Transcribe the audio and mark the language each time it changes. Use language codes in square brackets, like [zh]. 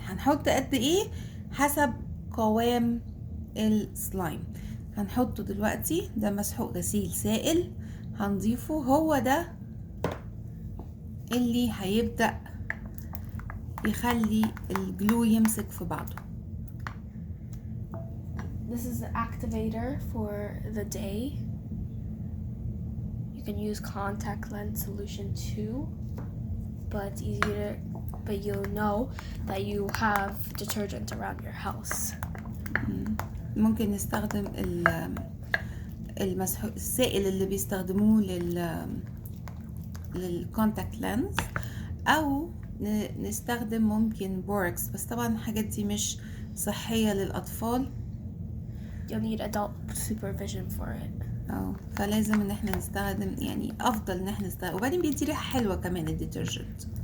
[ar] هنحط قد ايه حسب قوام السلايم. هنحطه دلوقتي، ده مسحوق غسيل سائل، هنضيفه. هو ده اللي هيبدأ يخلي الجلو يمسك في بعضه. [en] This is the activator for the day. You can use contact lens solution too, but it's easier, but you'll know that you have detergent around your house. [ar] ممكن نستخدم المسحوق السائل اللي بيستخدموه للكونتاكت لينز، او نستخدم ممكن بوركس، بس طبعا الحاجات دي مش صحية للأطفال. [en] You'll need adult supervision for it. [ar] فلازم ان احنا نستخدم، يعني افضل ان احنا نستخدم، وبعدين بيدي ريحة حلوة كمان الديترجنت.